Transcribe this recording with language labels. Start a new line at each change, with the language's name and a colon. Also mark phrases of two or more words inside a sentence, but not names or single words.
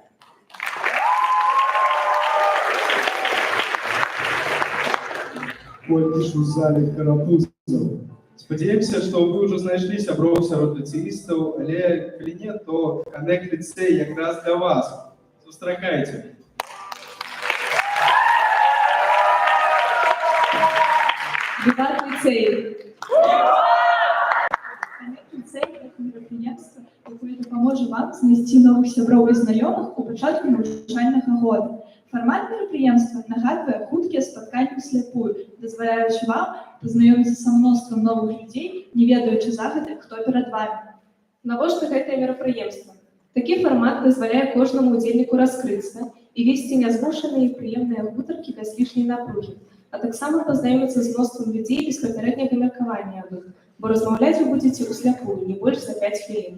Belarusian: Пойдзеш у зале карапузаў. Спадзяемся, што вы ўжо знайшлі сяброў сярод ліцэістаў, але калі не, то Connect ліцэй якраз для вас. Сустракайце. Виват ліцей! Connect ліцей – це мерапрыемства, якое дапаможа вам знайсці новых сяброў і знаёмых у пачатку навучальнага года. Фармат мерапрыемства нагадвае хуткія спатканні ўслепую, дазваляючы вам пазнаёміцца са мноствам новых людзей, не ведаючы загадзя, хто перад вамі. Навошта гэтае мерапрыемства? Такі фармат дазваляе кожнаму удзельніку раскрыцца і весці нязмушаныя і прыемныя гутаркі без лішняй напругі, а таксама пазнаёміцца з мноствам людзей без папярэдняга меркавання аб іх, бо размаўляць вы будзеце ўсляпую не больш за 5 хвілін.